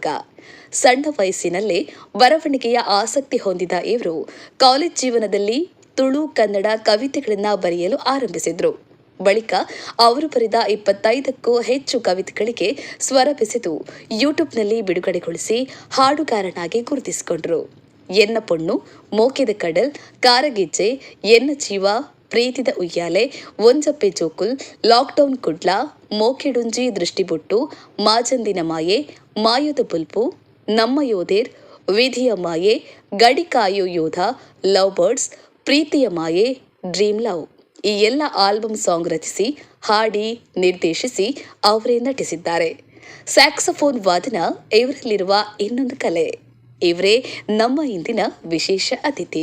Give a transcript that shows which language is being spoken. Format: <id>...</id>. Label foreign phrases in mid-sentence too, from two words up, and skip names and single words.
<kn>ಸಣ್ಣ ವಯಸ್ಸಿನಲ್ಲೇ ಬರವಣಿಗೆಯ ಆಸಕ್ತಿ ಹೊಂದಿದ ಇವರು ಕಾಲೇಜ್ ಜೀವನದಲ್ಲಿ ತುಳು ಕನ್ನಡ ಕವಿತೆಗಳನ್ನು ಬರೆಯಲು ಆರಂಭಿಸಿದ್ರು. ಬಳಿಕ ಅವರು ಬರೆದ 25ಕ್ಕೂ ಹೆಚ್ಚು ಕವಿತೆಗಳಿಗೆ ಸ್ವರ ಬೆಸೆದು ಯೂಟ್ಯೂಬ್ನಲ್ಲಿ ಬಿಡುಗಡೆಗೊಳಿಸಿ ಹಾಡುಗಾರನಾಗಿ ಗುರುತಿಸಿಕೊಂಡರು. ಎನ್ನ ಪೊಣ್ಣು, ಮೋಕೆದ ಕಡಲ್, ಕಾರಗೆಜ್ಜೆ, ಎನ್ನ ಜೀವ, ಪ್ರೀತಿದ ಉಯ್ಯಾಲೆ, ಒಂಜಪ್ಪೆ ಜೋಕುಲ್, ಲಾಕ್ಡೌನ್ ಕುಡ್ಲ, ಮೋಕೆಡುಂಜಿ ದೃಷ್ಟಿಬೊಟ್ಟು, ಮಾಜಂದಿನ ಮಾಯೆ, ಮಾಯದ ಬುಲ್ಪು, ನಮ್ಮ ಯೋಧೇರ್, ವಿಧಿಯ ಮಾಯೆ, ಗಡಿ ಕಾಯೋ ಯೋಧ, ಲವ್ ಬರ್ಡ್ಸ್, ಪ್ರೀತಿಯ ಮಾಯೆ, ಡ್ರೀಮ್ ಲವ್ ಈ ಎಲ್ಲ</kn> <en>album song</en> <kn>ರಚಿಸಿ ಹಾಡಿ ನಿರ್ದೇಶಿಸಿ ಅವರೇ ನಟಿಸಿದ್ದಾರೆ. ಸ್ಯಾಕ್ಸಫೋನ್ ವಾದನ ಇವರಲ್ಲಿರುವ ಇನ್ನೊಂದು ಕಲೆ. ಇವರೇ ನಮ್ಮ ಇಂದಿನ ವಿಶೇಷ ಅತಿಥಿ.</kn>